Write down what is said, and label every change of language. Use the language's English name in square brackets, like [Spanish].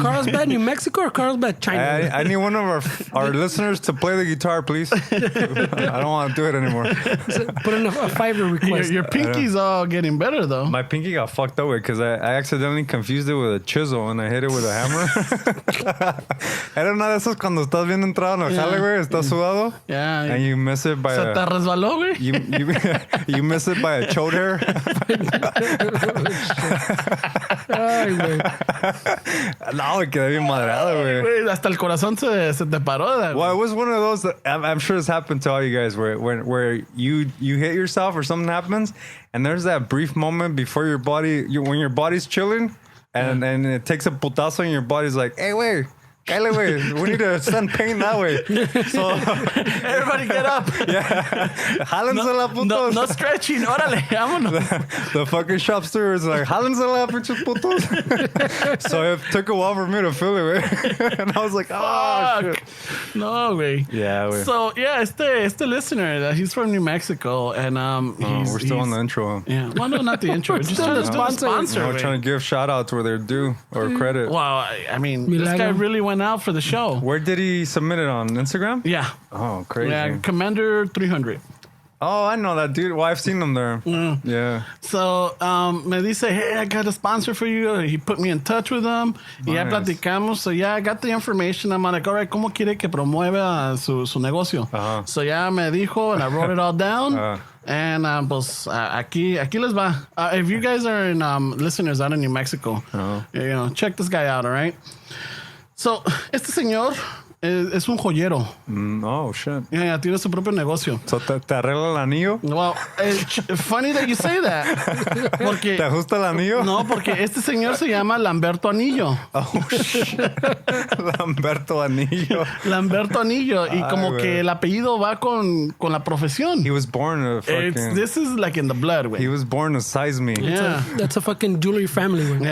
[English] Carlsbad, New Mexico, or Carlsbad, China? I need one of our listeners to play the guitar, please. I don't want to do it anymore. Put in a Fiverr request. Your pinky's all getting better, though. My pinky got fucked up because I accidentally confused it with a chisel and I hit it with a hammer. [Spanish] Era una de esas cuando estás bien entrado en el jale, güey, estás sudado. [English] Yeah. And you miss it by [Spanish] Se te resbaló, güey. [English] you miss it by a chode hair. [Spanish] Ay, güey. No, me quedé bien madrado, güey. Güey, hasta el corazón se te paró. [English] Well, it was one of those that I'm sure this happened to all you guys where you hit yourself or something happens and there's that brief moment before your body, when your body's chilling and then it takes a putazo and your body's like, hey, wait. [Spanish] Cállate, güey. [English] We need to send pain that way. So, everybody get up. [Spanish] Yeah. Jálensela, putos. No stretching. Órale, vámonos. [English] The fucking shop steward is like, [Spanish] jálensela, pinches putos. [English] So it took a while for me to feel it, güey. And I was like, oh, shit. [Spanish] No, güey. [English] Yeah, güey. So, yeah, este listener, he's from New Mexico. And we're still on the intro. Yeah. Well, no, not the intro. We're just Still trying the to do a sponsor. We're trying to give shout outs where they're due or credit. Wow, I mean, this guy really went out for the show. Where did he submit it on? Instagram? Yeah. Oh, crazy. Yeah, Commander 300. Oh, I know that dude. Well, I've seen him there. Yeah. So, [Spanish] me dice, [English] hey, I got a sponsor for you. He put me in touch with him. [Spanish] Y ya platicamos. [English] So, yeah, I got the information. I'm like, all right, [Spanish] ¿cómo quiere que promueva su negocio? [English] So, [Spanish] ya me dijo, [English] and I wrote it all down. And [Spanish] pues aquí les va. [English] If you guys are in listeners out in New Mexico, check this guy out, all right? [Spanish] So, este señor es un joyero. [English] Oh, shit. [Spanish] Yeah, tiene su propio negocio. So, ¿te arregla el anillo? [English] Well, funny that you say that. [Spanish] Porque, ¿Te ajusta el anillo? No, porque este señor se llama Lamberto Anillo. [English] Oh, shit. Lamberto Anillo. Lamberto Anillo. [Spanish] Y como que el apellido va con la profesión. [English] He was born a fucking... This is like in the blood, güey. He was born to size me. Yeah. That's a fucking jewelry family, güey.